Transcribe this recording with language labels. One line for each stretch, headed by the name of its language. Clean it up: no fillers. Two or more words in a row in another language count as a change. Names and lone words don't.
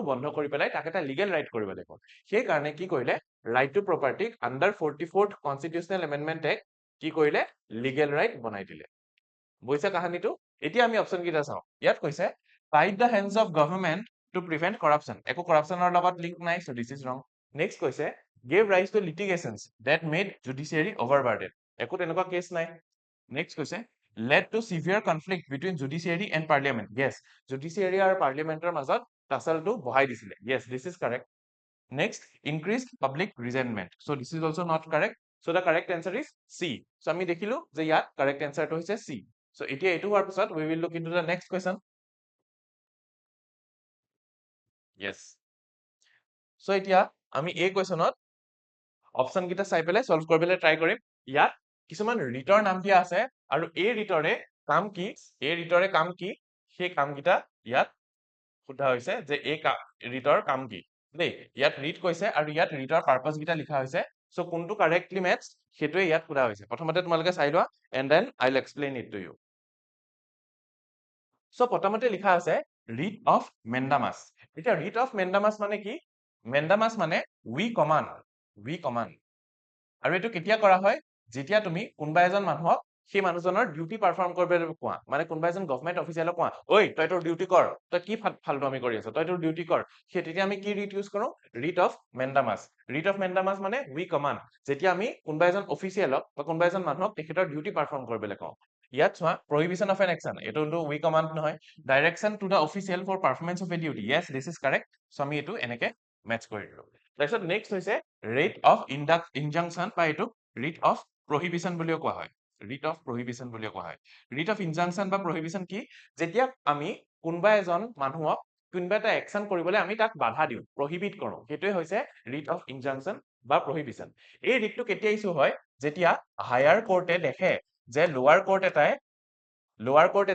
Assamese: বন্ধ কৰি পেলাই তাক এটা
English: legal right
Assamese: কৰিব লাগিব সেই কাৰণে কি কৰিলে
English: right to propertyক under 44th constitutional amendment act
Assamese: কি কৰিলে
English: legal right
Assamese: বনাই দিলে বুজিছে কাহিনীটো এতিয়া আমি অপচন কেইটা চাওঁ ইয়াত কৈছে
English: tight the hands of government to prevent corruption
Assamese: একো কৰাপশ্যনৰ লগত লিংক নাই
English: so this is wrong next
Assamese: কৈছে
English: gave rise to litigations that made judiciary overburdened
Assamese: একো তেনেকুৱা কেছ নাই নেক্সট কৈছে
English: led to severe conflict between judiciary and parliament yes judiciary
Assamese: আৰু পাৰ্লিয়ামেণ্টৰ মাজত টাচলটো বহাই দিছিলে
English: yes this is correct next increased public resentment so this is also not correct so the correct answer is C so
Assamese: আমি দেখিলো যে ইয়াত
English: correct answer
Assamese: টো হৈছে
English: C so
Assamese: এতিয়া এইটো হোৱাৰ পিছত
English: we will look into the next question yes so
Assamese: এতিয়া আমি এই কোৱেশ্যনত অপচন কেইটা চাই পেলাই সলভ কৰিবলৈ ট্ৰাই কৰিম ইয়াত কিছুমান ৰিটৰ নাম দিয়া আছে আৰু এই ৰিটৰে কাম কি সেই কাম কেইটা ইয়াত সোধা হৈছে যে এই ৰিটৰ কাম কি দেই ইয়াত ৰিট কৈছে আৰু ইয়াত ৰিটৰ পাৰপাস গিটা লিখা হৈছে সো কোনটো
English: correctly match
Assamese: সেটোৱে ইয়াত সোধা হৈছে প্ৰথমতে তোমালোকে চাই লোৱা
English: and then I will explain it to you so
Assamese: প্ৰথমতে লিখা আছে
English: writ of mandamus
Assamese: এতিয়া
English: writ of mandamus
Assamese: মানে কি মেন্ডামাস মানে
English: we command
Assamese: আৰু এটো কেতিয়া কৰা হয় যেতিয়া তুমি কোনবা এজন মানুহক সেই মানুহজনৰ
English: duty perform
Assamese: কৰিবলৈ কোৱা মানে কোনবা এজন গভৰ্ণমেন্ট অফিচিয়ালক কোৱা ঐ তই তোৰ ডিউটি কৰ তই কি ফালতুমি কৰি আছ তই তোৰ ডিউটি কৰ সেই তেতিয়া আমি কি ৰিট ইউজ কৰো
English: writ of mandamus
Assamese: মানে
English: we command
Assamese: যেতিয়া আমি কোনবা এজন অফিচিয়ালক বা কোনবা এজন মানুহক তেখেতৰ
English: duty perform
Assamese: কৰিবলৈ কওঁ ইয়াত চোৱা
English: prohibition of an
Assamese: action এটো
English: we command
Assamese: নহয়
English: direction to the official for performance of a duty yes this is correct
Assamese: সো আমি এটো এনেকে মেচ কৰি দিলো তাৰপিছত নেক্সট হৈছে
English: writ of injunction
Assamese: বা এটো
English: writ of prohibition
Assamese: বুলিও কোৱা হয়
English: writ of prohibition
Assamese: বুলিও কোৱা হয়
English: writ of injunction
Assamese: বা prohibition কি যেতিয়া আমি কোনবা এজন মানুহক কোনবা এটা একচন কৰিবলৈ আমি তাক বাধা দিও prohibit কৰো হেতুৱে হৈছে
English: writ of injunction
Assamese: বা prohibition এই ৰিটটো কেতিয়া ইস্যু হয় যেতিয়া
English: higher courtে
Assamese: দেখে যে
English: lower court